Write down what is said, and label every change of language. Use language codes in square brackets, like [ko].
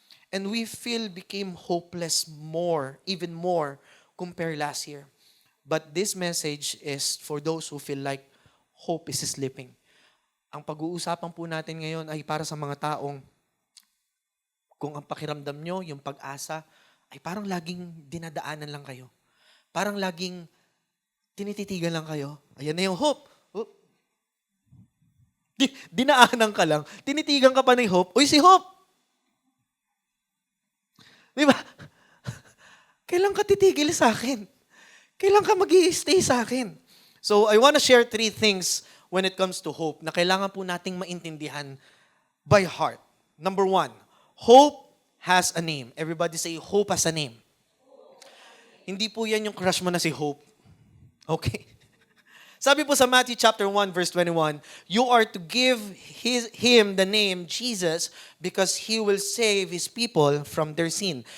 [en] And we became hopeless more, even more, compared last year. But this message is for those who feel like hope is slipping. [tl] Ang pag-uusapan po natin ngayon ay para sa mga taong Kung ang pakiramdam nyo, yung pag-asa, ay parang laging dinadaanan lang kayo. Parang laging tinititigan lang kayo. Ayan na yung hope. Oh, dinaanan ka lang, tinitigan ka pa ng hope. Uy, si Hope! Di ba? Kailan ka titigil sa akin? Kailan ka mag-i-stay sa akin? [en] So, I want to share 3 things when it comes to hope [tl] na kailangan po nating maintindihan [en] by heart. Number 1, hope has a name. Everybody say, hope has a name. [tl] Hindi po yan yung crush mo na si Hope. [en] Okay? [tl] Sabi po sa [en] Matthew chapter 1 verse 21, you are to give him the name Jesus because he will save his people from their sin.